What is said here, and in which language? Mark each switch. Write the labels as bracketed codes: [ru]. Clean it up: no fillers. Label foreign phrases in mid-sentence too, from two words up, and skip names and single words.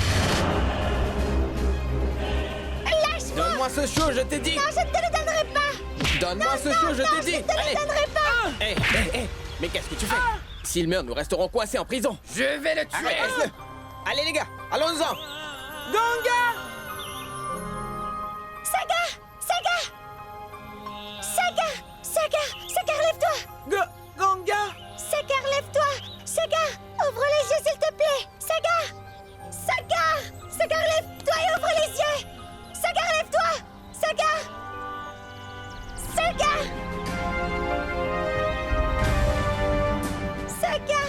[fr] Lâche-moi! Donne-moi ce chou, je t'ai dit. Non, je ne te le donnerai pas! Donne-moi ce chou, je t'ai dit. Je ne te Allez. le donnerai pas! Hé, hé, hé. Mais qu'est-ce que tu fais? S'il meurt, nous resterons coincés en prison. Je vais le tuer. Arrête, laisse-le. Allez, les gars, allons-en. Ganga! Saga! Saga! Saga! Saga! Saga, relève-toi! Ganga! Saga, relève-toi! Saga! Ouvre les yeux, s'il te plaît! Saga! Saga! Saga, relève-toi et ouvre les yeux! Saga, relève-toi! Saga! Saga! Saga!